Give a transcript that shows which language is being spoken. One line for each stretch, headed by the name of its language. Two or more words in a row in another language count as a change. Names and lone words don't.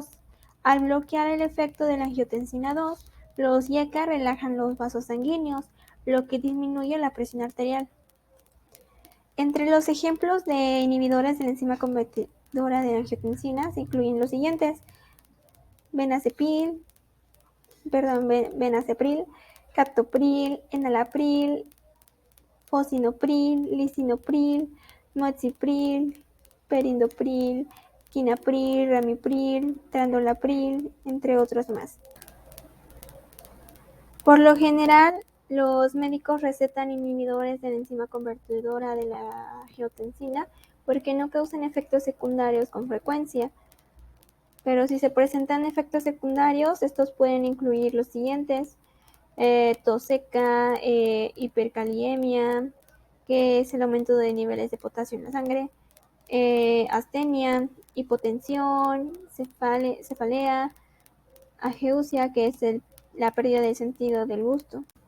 Spanish: Al bloquear el efecto de la angiotensina 2, los IECA relajan los vasos sanguíneos, lo que disminuye la presión arterial. Entre los ejemplos de inhibidores de la enzima convertidora de la angiotensina se incluyen los siguientes: benacepril, captopril, enalapril, fosinopril, lisinopril, noexipril, perindopril, quinapril, ramipril, tradalapril, entre otros más. Por lo general, los médicos recetan inhibidores de la enzima convertidora de la angiotensina porque no causan efectos secundarios con frecuencia. Pero si se presentan efectos secundarios, estos pueden incluir los siguientes: tos seca, hipercaliemia, que es el aumento de niveles de potasio en la sangre, astenia, hipotensión, cefalea, ageusia, que es la pérdida del sentido del gusto.